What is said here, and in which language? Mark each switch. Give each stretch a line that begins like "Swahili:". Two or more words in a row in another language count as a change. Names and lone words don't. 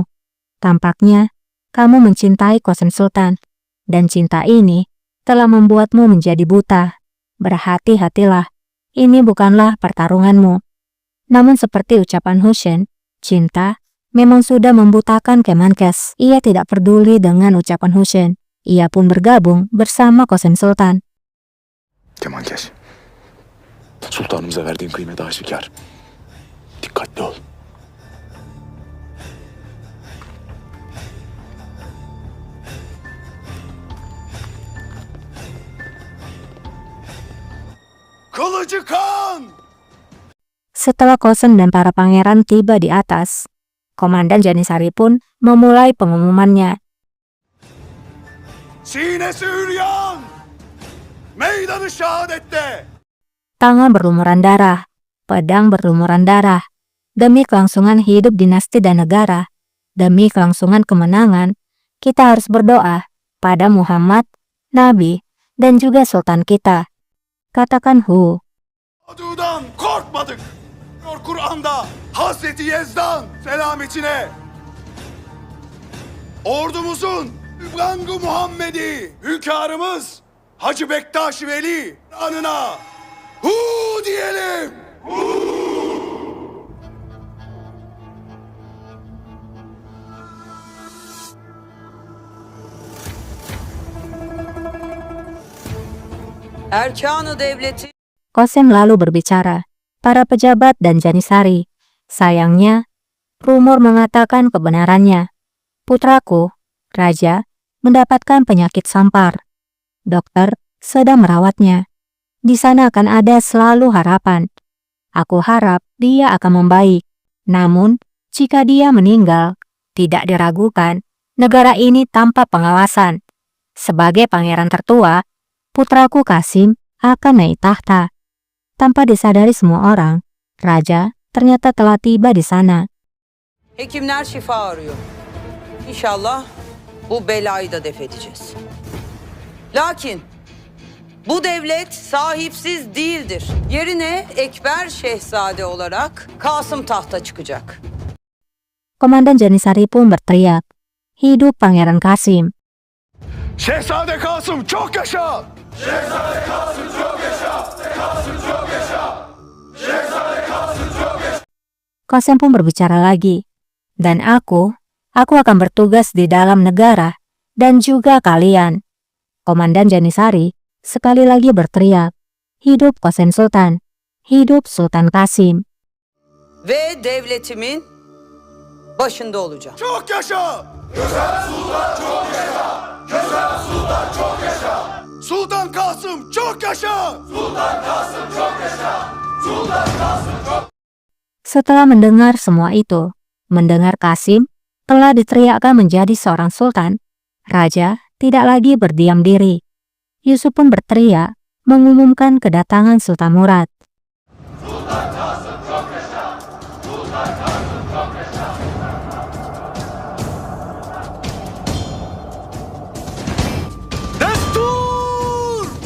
Indonesian: Tampaknya, kamu mencintai Qasim Sultan, dan cinta ini telah membuatmu menjadi buta. Berhati-hatilah, ini bukanlah pertarunganmu. Namun seperti ucapan Husain, cinta memang sudah membutakan Kemenkes. Ia tidak peduli dengan ucapan Husain. Ia pun bergabung bersama Qasim Sultan.
Turkish: Kemankeş. Sultanımıza verdiğin kıymet aşikar. Dikkatli ol. Kılıcı kan!
Indonesian: Setelah Qasim dan para pangeran tiba di atas, Komandan Janisari pun memulai pengumumannya.
Turkish: Sinesi hüryan! Meydanı şehadette!
Indonesian: Tangan berlumuran darah, pedang berlumuran darah, demi kelangsungan hidup dinasti dan negara, demi kelangsungan kemenangan, kita harus berdoa pada Muhammad, Nabi, dan juga Sultan kita. Katakan hu.
Turkish: Adudan korkmadık. Kur'an'da Hazreti Yezdan selametine. Ordumuzun Rangı Muhammedi hünkârımız Hacı Bektaş Veli anına hu diyelim. Erkan-ı devleti
Indonesian: Qasim lalu berbicara, para pejabat dan Janisari. Sayangnya, rumor mengatakan kebenarannya. Putraku, Raja, mendapatkan penyakit sampar. Dokter sedang merawatnya. Di sana akan ada selalu harapan. Aku harap dia akan membaik. Namun, jika dia meninggal, tidak diragukan, negara ini tanpa pengawasan. Sebagai pangeran tertua, putraku Qasim akan naik tahta. Tanpa disadari semua orang, Raja ternyata telah tiba di sana.
Turkish: hekimler şifa arıyor. İnşallah bu belayı da def edeceğiz. Lakin bu devlet sahipsiz değildir. Yerine Ekber Şehzade olarak Kasım tahta çıkacak.
Indonesian: Komandan Janisari pun berteriak, hidup Pangeran Qasim.
Turkish: Şehzade Kasım çok yaşa! Şehzade Kasım çok yaşa! Kasım çok yaşa! Şehzade Kasım çok yaşa!
Indonesian: Qasim pun berbicara lagi, dan aku akan bertugas di dalam negara dan juga kalian. Komandan Janisari sekali lagi berteriak, hidup Qasim Sultan, hidup Sultan Qasim.
Turkish: Ve devletimin başında olacağım. Çok yaşa! Güzel Sultan çok yaşa! Güzel Sultan çok yaşa! Sultan Kasım çok yaşa! Sultan Kasım çok yaşa! Sultan Kasım çok...
Indonesian: Setelah mendengar semua itu, mendengar Qasim telah diteriakkan menjadi seorang sultan, Raja tidak lagi berdiam diri. Yusuf pun berteriak, mengumumkan kedatangan Sultan Murad.
Turkish: Destur!